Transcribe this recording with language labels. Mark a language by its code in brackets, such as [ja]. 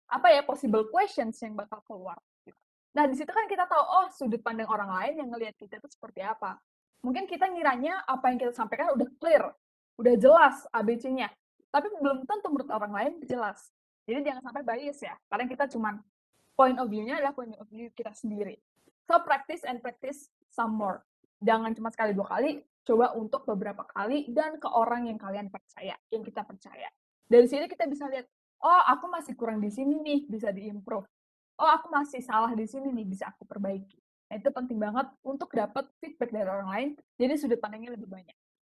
[id] Apa ya [en] possible questions [id] yang bakal keluar? Nah, di situ kan kita tahu, oh sudut pandang orang lain yang ngelihat kita itu seperti apa. Mungkin kita ngiranya apa yang kita sampaikan udah clear, udah jelas ABC-nya. Tapi belum tentu menurut orang lain jelas. Jadi jangan sampai bias ya, karena kita cuman [en] point of view- [id] nya adalah point of view kita sendiri. [en] So, practice and practice some more. [id] Jangan cuma sekali 2 kali, coba untuk beberapa kali dan ke orang yang kalian percaya, yang kita percaya. Dari sini kita bisa lihat, oh aku masih kurang di sini nih, bisa diimprove. Oh aku masih salah di sini nih, bisa aku perbaiki. Nah, itu penting banget untuk dapat feedback dari orang lain, jadi sudut pandangnya lebih banyak.